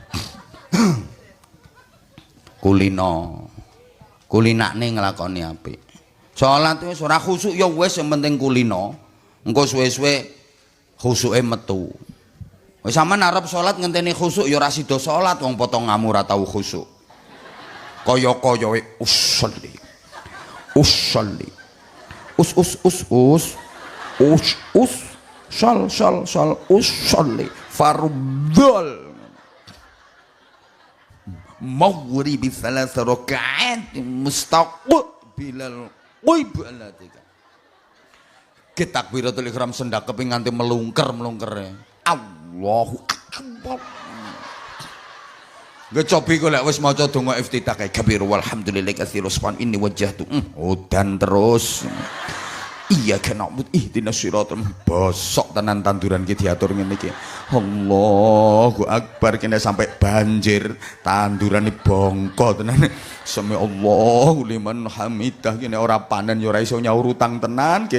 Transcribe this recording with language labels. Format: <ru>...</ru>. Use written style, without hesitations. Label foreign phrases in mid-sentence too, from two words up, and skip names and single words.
<jv>Kulinane nglakoni apik. Salat wis ora khusuk ya wis sing penting kulino. Engko suwe-suwe khusuke metu. Wis sampean arep salat ngenteni khusuk ya ora sida salat wong potong ngamu ora tau khusuk. Kaya-kaya usolli. Usolli.</jv> <ar>شل أصلي فرض المغرب ثلاث ركعات مستقبل قبلتك.</ar> <jv>Takbiratul ihram sendakep nganti melungker-melungkere.</jv> <ar>الله أكبر.</ar> <jv>Ngecobi kok lek wis maca donga iftitah kae</jv> <ar>كبيرا والحمد لله كثيرا سبحان إني وجهت.</ar> <jv>Udan terus. Iya kena but</jv> <ar>اهدنا الصراط</ar> <jv>bosok tenan tanduran ki diatur ngene iki.</jv> <ar>الله أكبر</ar> <jv>kene sampai banjir tandurane bongko tenan.</jv> <ar>سمع الله لمن حمده</ar> <jv>kene ora panen ya ora iso nyaur utang tenan ki.</jv>